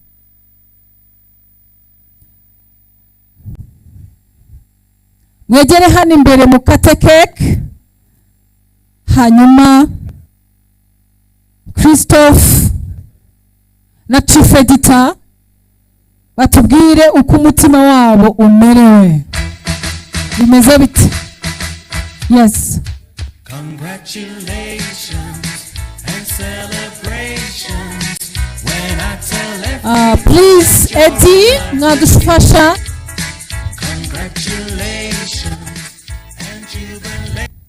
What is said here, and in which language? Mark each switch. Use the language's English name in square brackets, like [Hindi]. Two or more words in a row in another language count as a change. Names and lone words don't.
[Kinyarwanda] Mwegere hano imbere mukate cake, hanyuma Christophe na [English] chief editor [Kinyarwanda] batubwire uko umutima wabo umerewe. Bimeze bite? [English] Yes. Congratulations and celebrations when I tell [Kinyarwanda] Please, Eddie, mwadufasha. [English] congratulations and jubilations.